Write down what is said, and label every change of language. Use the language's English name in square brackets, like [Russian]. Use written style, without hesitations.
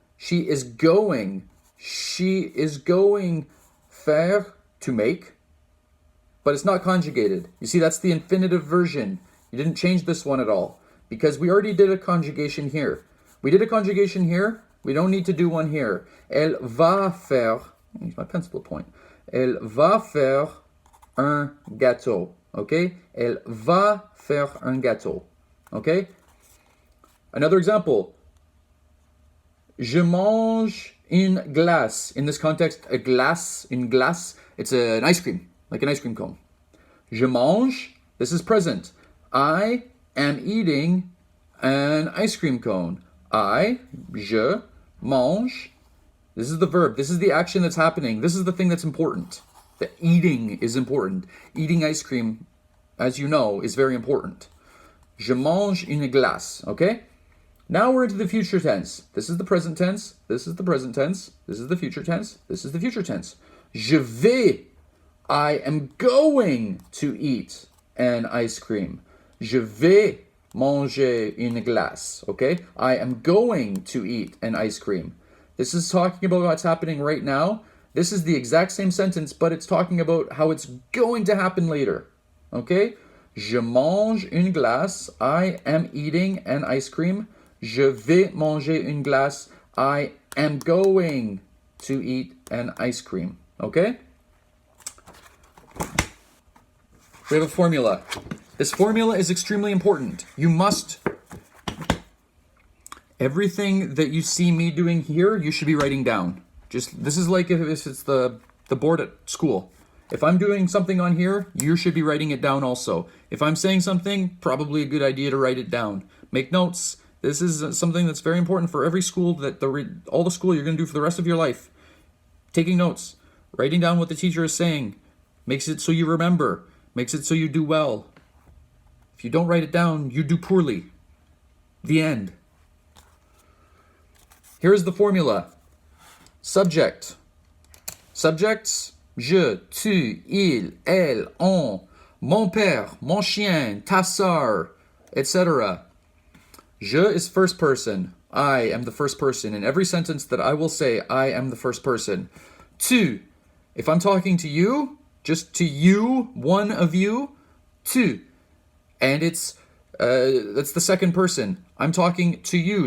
[English] She is going. She is going faire, to make, but it's not conjugated. You see, that's the infinitive version. You didn't change this one at all because we already did a conjugation here. We did a conjugation here. We don't need to do one here. [French] Elle va faire, [English] use my pencil point. [French] Elle va faire un gâteau. Okay? Elle va faire un gâteau. Okay? [English] Another example. [French] Je mange une glace. [English] In this context, a glace, une glace, it's an ice cream, like an ice cream cone. [French] Je mange, [English] this is present. I am eating an ice cream cone. [French] Je mange. [English] This is the verb. This is the action that's happening. This is the thing that's important. The eating is important. Eating ice cream, as you know, is very important. [French] Je mange une glace, [English] okay? Now we're into the future tense. This is the present tense. This is the present tense. This is the future tense. This is the future tense. [French] Je vais. [English] I am going to eat an ice cream. [French] Je vais manger une glace. [English] Okay? I am going to eat an ice cream. This is talking about what's happening right now. This is the exact same sentence, but it's talking about how it's going to happen later. Okay? [French] Je mange une glace. [English] I am eating an ice cream. [French] Je vais manger une glace. [English] I am going to eat an ice cream. Okay? We have a formula. This formula is extremely important. You must, everything that you see me doing here, you should be writing down. This is like if it's the board at school. If I'm doing something on here, you should be writing it down also. If I'm saying something, probably a good idea to write it down. Make notes. This is something that's very important for every school, all the school you're going to do for the rest of your life. Taking notes, writing down what the teacher is saying, makes it so you remember, makes it so you do well. If you don't write it down, you do poorly. The end. Here's the formula. Subject. [French] Subjects, je, tu, il, elle, on, mon père, mon chien, ta sœur, etc. [English] Je is first person. I am the first person. In every sentence that I will say, I am the first person. Tu, if I'm talking to you, just to you, one of you, tu. And it's that's the second person. I'm talking to you.